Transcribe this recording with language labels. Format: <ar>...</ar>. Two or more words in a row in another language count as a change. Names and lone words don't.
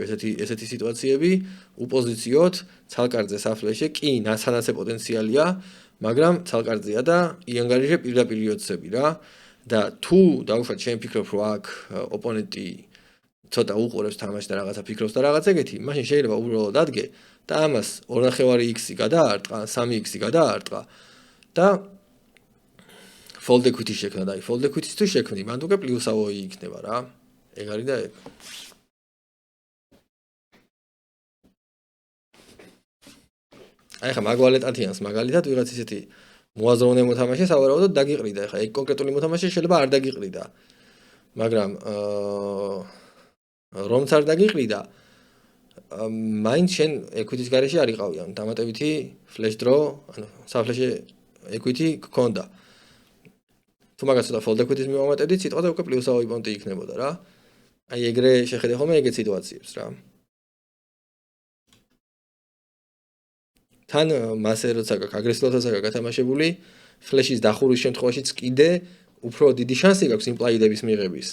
<ka>ესეთი სიტუაციები, უპოზიციოდ ცალკარზე საფლეშე კი ნაცანაცე პოტენციალია, მაგრამ ცალკარზეა და იანგარიშე პირდაპირ 20-ები რა და თუ დაუშვათ შენ ფიქრობ რომ აქ ოპონენტი ცოტა უყურებს თამაშს და რაღაცა ფიქრობს და რაღაც ეგეთი, მაშინ შეიძლება უბრალოდ ადგე და ამას 2.5 x-ი გადაარტყა, 3x-ი გადაარტყა და</ka> <en>fold equity</en> <ka>შექმნა და</ka> <en>fold equity-</en> <ka>ს თუ შექმნი, მანდ უკვე პლუსავოი იქნება რა. ეგ არის და ეგ. აი ხა მაგვალეტათიანს მაგალითად ვიღაც ისეთი მოაზროვნე მოთამაშე სავარაუდოდ დაგიყრიდა. ეხლა ეგ კონკრეტული მოთამაშე შეიძლება არ დაგიყრიდა. მაგრამ რომც არ დაგიყრიდა მაინც შენ equity-ის გარეშე არ იყავი, ანუ დამატებითი</ka> <en>flash draw,</en> <ka>ანუ საფლეშე equity გქონდა. თუ მაგას ცოტა</ka> <en>fold equity-</en> <ka>ის მივამატებდით, სიტყვაზე უკვე პლუსავი პონტი იქნებოდა რა. აი ეგრე შეხედე ხოლმე ეგეთ სიტუაციებს რა. თან მასე როცა გაქვს აგრესიულადაც გათამაშებული, flash-ის დახურის შემთხვევაშიც კიდე უფრო დიდი შანსი გაქვს იმპლაიდების მიღების.</ka>